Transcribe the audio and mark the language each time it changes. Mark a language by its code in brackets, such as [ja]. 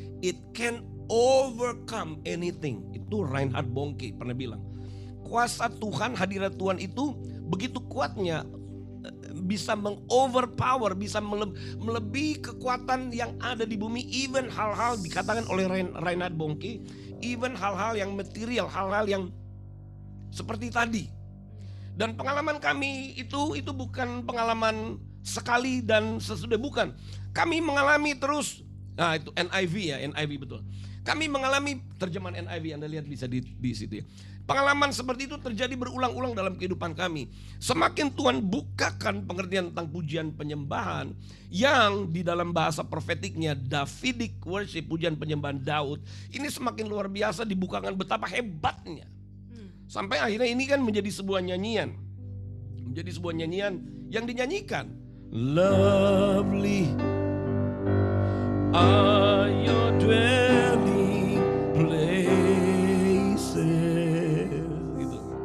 [en] It can overcome anything. [id] Itu Reinhard Bonnke pernah bilang. Kuasa Tuhan, hadirat Tuhan itu begitu kuatnya, bisa mengoverpower, bisa melebihi kekuatan yang ada di bumi. Even hal-hal dikatakan oleh Reinhard Bonnke, even hal-hal yang material, hal-hal yang seperti tadi. Dan pengalaman kami itu bukan pengalaman sekali dan sesudah, bukan. Kami mengalami terus. Nah itu NIV ya, NIV betul. Kami mengalami terjemahan NIV, Anda lihat bisa di situ ya. Pengalaman seperti itu terjadi berulang-ulang dalam kehidupan kami. Semakin Tuhan bukakan pengertian tentang pujian penyembahan yang di dalam bahasa profetiknya Davidic worship, pujian penyembahan Daud, ini semakin luar biasa dibukakan betapa hebatnya. Sampai akhirnya ini kan menjadi sebuah nyanyian. Menjadi sebuah nyanyian yang dinyanyikan. [en] Lovely are your dwelling places. [id] Gitu.